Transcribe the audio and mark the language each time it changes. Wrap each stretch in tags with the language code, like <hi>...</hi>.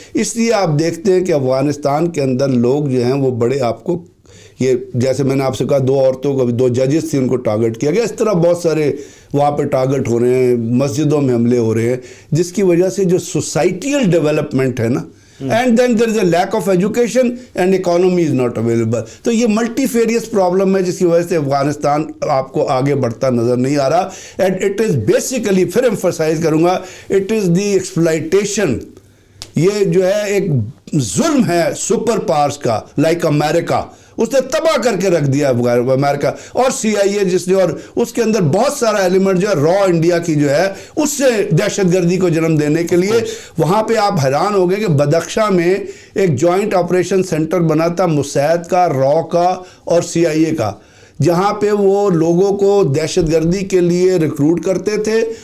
<ur>اس لیے آپ دیکھتے ہیں کہ افغانستان کے اندر لوگ جو ہیں وہ بڑے، آپ کو یہ جیسے میں نے آپ سے کہا 2 عورتوں کو، 2 ججز تھے، ان کو ٹارگٹ کیا گیا، اس طرح بہت سارے وہاں پہ ٹارگٹ ہو رہے ہیں، مسجدوں میں حملے ہو رہے ہیں، جس کی وجہ سے جو سوسائٹیل ڈیولپمنٹ ہے نا،</ur> <en>And then there is a lack of education and economy is not available.</en> <ur>تو یہ ملٹی فیریس پرابلم ہے جس کی وجہ سے افغانستان آپ کو آگے بڑھتا نظر نہیں آ رہا.</ur> <en>and it is basically,</en> <ur>پھر ایمفسائز کروں گا،</ur> <en>It is the exploitation.</en> <ur>یہ جو ہے ایک ظلم ہے سپر پاورز کا، لائک امریکہ، اس نے تباہ کر کے رکھ دیا امریکہ، اور CIA جس نے، اور اس کے اندر بہت سارا ایلیمنٹ جو ہے را انڈیا کی جو ہے اس سے دہشت گردی کو جنم دینے کے لیے. وہاں پہ آپ حیران ہو گئے کہ بدخشاں میں ایک جوائنٹ آپریشن سینٹر بنا تھا موساد کا، را کا اور CIA کا، جہاں پہ وہ لوگوں کو دہشت گردی کے لیے ریکروٹ کرتے تھے.</ur>